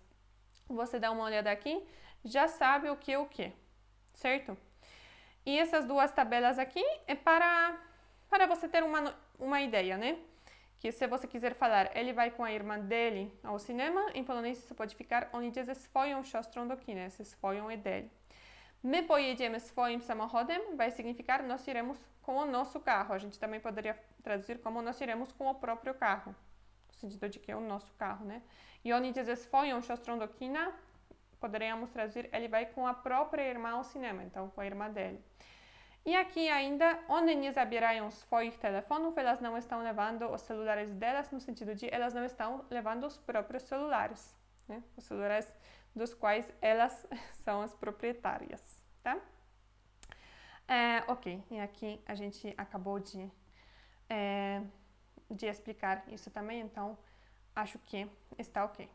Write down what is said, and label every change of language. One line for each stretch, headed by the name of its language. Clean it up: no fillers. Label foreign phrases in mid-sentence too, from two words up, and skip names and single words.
Portuguese: Você dá uma olhada aqui, já sabe o que é o que, certo? E essas duas tabelas aqui é para você ter uma ideia, né? Que se você quiser falar, ele vai com a irmã dele ao cinema, em polonês isso pode ficar
Polish: oni idzie ze swoją siostrą do kina,
Portuguese: esse swoją é dele.
Polish: My pojedziemy swoim samochodem
Portuguese: vai significar nós iremos com o nosso carro. A gente também poderia traduzir como nós iremos com o próprio carro, no sentido de que é o nosso carro, né?
Polish: E oni idzie ze swoją siostrą do kina,
Portuguese: poderíamos traduzir ele vai com a própria irmã ao cinema, então com a irmã dele. E aqui ainda,
Polish: one nie zabierają swoich telefonów,
Portuguese: elas não estão levando os celulares delas, no sentido de elas não estão levando os próprios celulares, né? Os celulares dos quais elas são as proprietárias, tá? Ok, e aqui a gente acabou de explicar isso também, então acho que está ok.